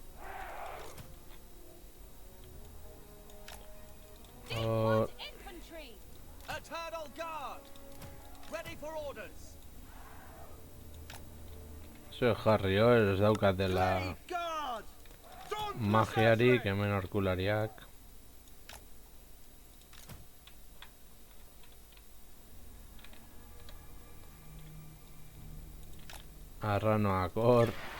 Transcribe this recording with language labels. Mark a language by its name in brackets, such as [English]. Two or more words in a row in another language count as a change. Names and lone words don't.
[English] Oh, Infantry. Eternal Guard! Ready for orders! [Basque] zue jarri hor, ez daukatela [English] Guard! Don't [Basque] magiarik, hemen aurkulariak. Arranoak hor.